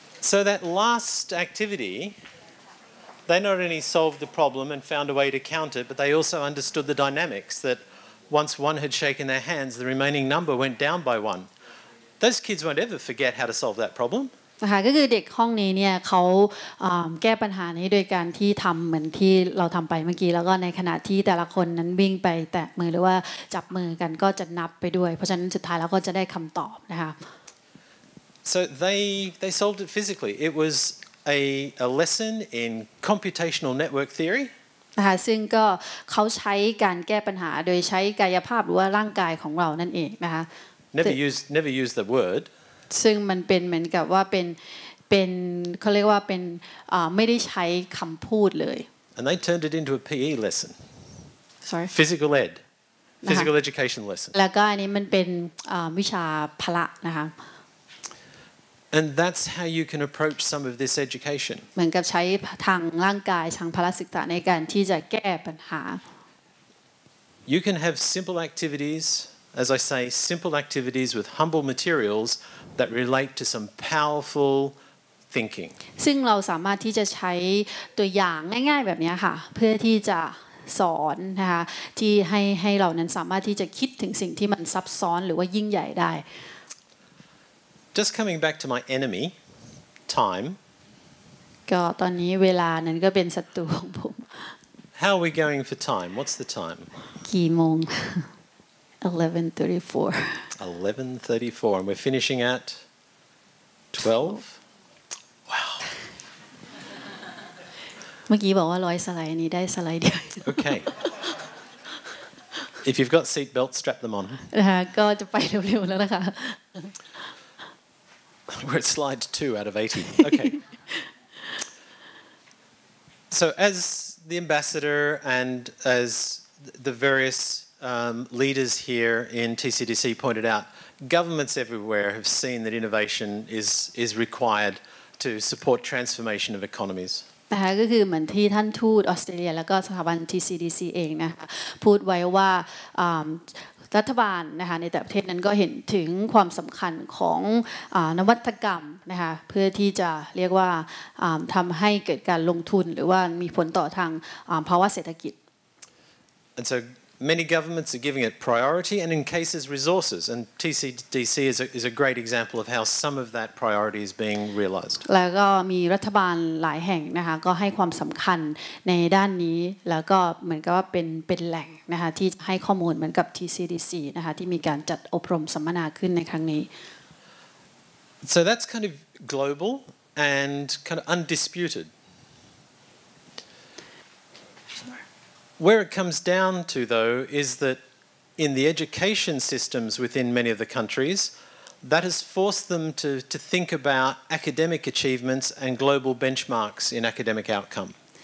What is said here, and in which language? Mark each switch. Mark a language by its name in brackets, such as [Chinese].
[English] So that last activity, they not only solved the problem and found a way to count it, but they also understood the dynamics that once one had shaken their hands, the remaining number went down by 1. Those kids won't ever forget how to solve that problem. [Thai] นะคะก็คือเด็กห้องนี้เนี่ยเขาแก้ปัญหานี้โดยการที่ทำเหมือนที่เราทำไปเมื่อกี้แล้วก็ในขณะที่แต่ละคนนั้นวิ่งไปแตะมือหรือว่าจับมือกันก็จะนับไปด้วยเพราะฉะนั้นสุดท้ายแล้วก็จะได้คำตอบนะคะ [English] So they solved it physically. It was a lesson in computational network theory. [Thai] นะคะซึ่งก็เขาใช้การแก้ปัญหาโดยใช้กายภาพหรือว่าร่างกายของเรานั่นเองนะคะ [English] Never use the word. [Thai] ซึ่งมันเป็นเหมือนกับว่าเป็นเขาเรียกว่าเป็นไม่ได้ใช้คำพูดเลย [English] And they turned it into a PE lesson. Sorry. Physical education lesson. [Thai] แล้วก็อันนี้มันเป็นวิชาพละนะคะ [English] And that's how you can approach some of this education. [Thai] เหมือนกับใช้ทางร่างกายทางพละศึกษาในการที่จะแก้ปัญหา [English] You can have simple activities, as I say, simple activities with humble materials that relate to some powerful thinking. [Thai] ซึ่งเราสามารถที่จะใช้ตัวอย่างง่ายๆแบบนี้ค่ะเพื่อที่จะสอนนะคะที่ให้เรานั้นสามารถที่จะคิดถึงสิ่งที่มันซับซ้อนหรือว่ายิ่งใหญ่ได้ [English] Just coming back to my enemy, time. [Thai] ก็ตอนนี้เวลานั้นก็เป็นศัตรูของผม [English] How are we going for time? What's the time? [Thai] กี่โมง 11:34 [English] 11:34, and we're finishing at 12. Wow. [Thai] เมื่อกี้บอกว่า100 สไลด์นี้ได้สไลด์เดียว [English] Okay. If you've got seat belts, strap them on. [Thai] นะคะก็จะไปเร็วๆแล้วนะคะ [English] We're at slide 2 out of 80. Okay. So as the ambassador and as the various leaders here in TCDC pointed out, governments everywhere have seen that innovation is required to support transformation of economies. [Thai] นะคะก็คือเหมือนที่ท่านทูตออสเตรเลียแล้วก็สถาบัน TCDC เองนะคะพูดไว้ว่ารัฐบาลนะคะในแต่ประเทศนั้นก็เห็นถึงความสำคัญของนวัตกรรมนะคะเพื่อที่จะเรียกว่าทำให้เกิดการลงทุนหรือว่ามีผลต่อทางภาวะเศรษฐกิจ [English] And so many governments are giving it priority and in cases resources, and TCDC is a great example of how some of that priority is being realised. [Thai] แล้วก็มีรัฐบาลหลายแห่งนะคะก็ให้ความสำคัญในด้านนี้แล้วก็เหมือนกับว่าเป็นแหล่งนะคะที่ให้ข้อมูลเหมือนกับ TCDC นะคะที่มีการจัดอบรมสัมมนาขึ้นในครั้งนี้ [English] So that's kind of global and kind of undisputed. Where it comes down to, though, is that in the education systems within many of the countries, that has forced them to think about academic achievements and global benchmarks in academic outcome.